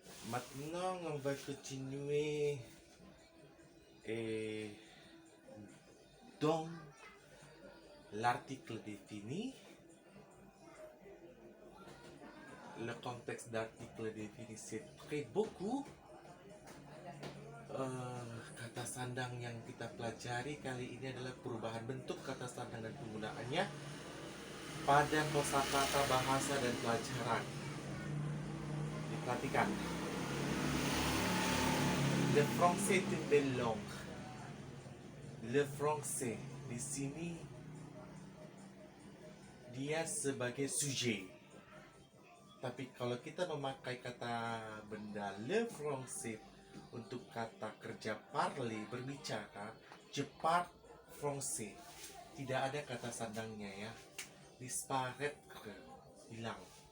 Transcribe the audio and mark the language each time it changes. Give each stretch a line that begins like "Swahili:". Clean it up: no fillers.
French: Maintenant, on va continuer et dans l'article défini. Le contexte d'article défini c'est très beaucoup.
Indonesian: Kata sandang yang kita pelajari kali ini adalah perubahan bentuk kata sandang dan penggunaannya pada kosakata bahasa dan pelajaran. Diperhatikan.
French: Le français est une belle langue. Le français
Indonesian: di sini dia sebagai sujet. Tapi kalau kita memakai kata benda
French: le français
Indonesian: untuk kata kerja
French: parler,
Indonesian: berbicara,
French: je parle français,
Indonesian: tidak ada kata sandangnya ya, disparaître, hilang.